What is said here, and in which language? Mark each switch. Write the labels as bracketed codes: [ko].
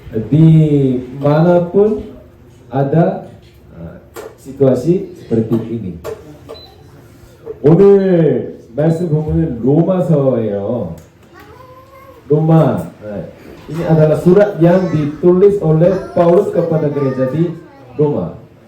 [id] Di manapun ada situasi seperti ini. [ko] 오늘 말씀 본문은 로마서예요. 로마. [id] Ini adalah surat yang ditulis oleh Paulus kepada gereja di Roma.